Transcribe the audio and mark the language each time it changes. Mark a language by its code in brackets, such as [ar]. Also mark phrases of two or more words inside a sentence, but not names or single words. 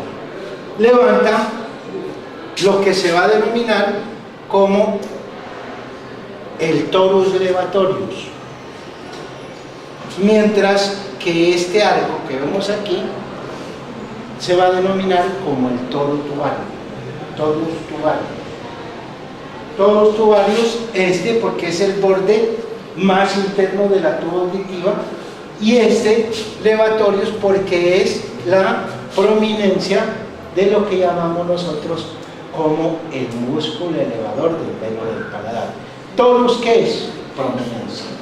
[es] Levanta lo que se va a denominar como el [la] torus levatorius, [es] mientras que este arco que vemos aquí se va a denominar como el torus tubario. Torus tubario. [la] Torus tubarius, [es] porque es el borde más interno de la tuba auditiva, y este levatorius porque es la prominencia de lo que llamamos nosotros como el músculo elevador del pelo del paladar. Torus, ¿qué es? Prominencia.